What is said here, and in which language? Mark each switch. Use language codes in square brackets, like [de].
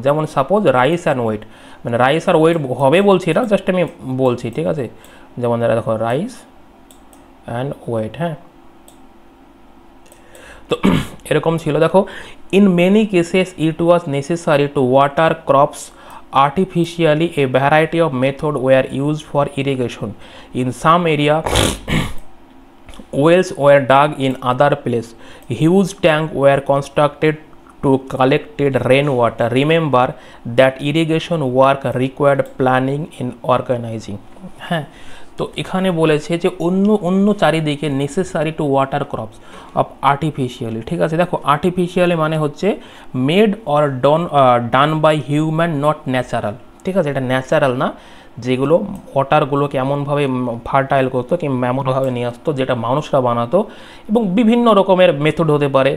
[bn] যেমন [en] suppose rice and wheat, [bn] মানে rice আর wait হবে বলছি না, জাস্ট আমি বলছি। ঠিক আছে, যেমন দেখো রাইস অ্যান্ড ওয়েট। হ্যাঁ, তো এরকম ছিল। [en] দেখো in many cases it was necessary to water crops artificially. A variety of methods were used for irrigation. In some area wells were dug, in other places huge tanks were constructed to collect rainwater. Remember that irrigation work required planning in organizing. [bn] হ্যাঁ, তো এখানে বলেছে যে অন্য চারিদিকে [en] Necessary to water crops of artificially. [bn] ঠিক আছে, দেখো আর্টিফিশিয়ালি মানে হচ্ছে [en] Made or done by human, not natural. [bn] ঠিক আছে, এটা ন্যাচারাল না, যেগুলো ওয়াটারগুলোকে এমনভাবে ফার্টাইল করতো কিংবা এমনভাবে নিয়ে আসতো যেটা মানুষরা বানাতো, এবং বিভিন্ন রকমের মেথড হতে পারে।